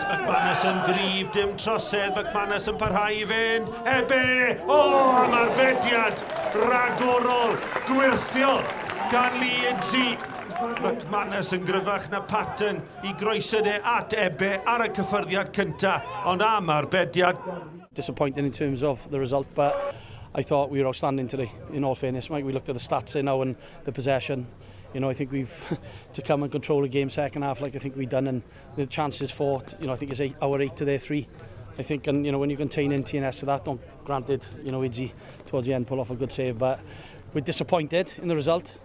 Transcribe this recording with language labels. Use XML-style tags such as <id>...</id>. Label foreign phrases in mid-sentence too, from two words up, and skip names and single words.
<cy>McManus yn gryf, dim trosedd. McManus yn parhau i fynd. Ebe! O, am arbediad ragorol, gwirthiol gan Lee Idsi. McManus yn gryfach na Patton i groesod at Ebe ar y cyffyrddiad cynta, ond am arbediad.</cy> <en>Disappointing in terms of the result, but I thought we were outstanding today, in all fairness. Mike, we looked at the stats here now and the possession. You know, I think we've to come and control the game second half like I think we've done, and the chances fought, you know, I think it's our 8 to their 3. I think, and you know, when you contain in TNS to that, granted, you know, Idzi towards the end pull off a good save, but we're disappointed in the result.</en>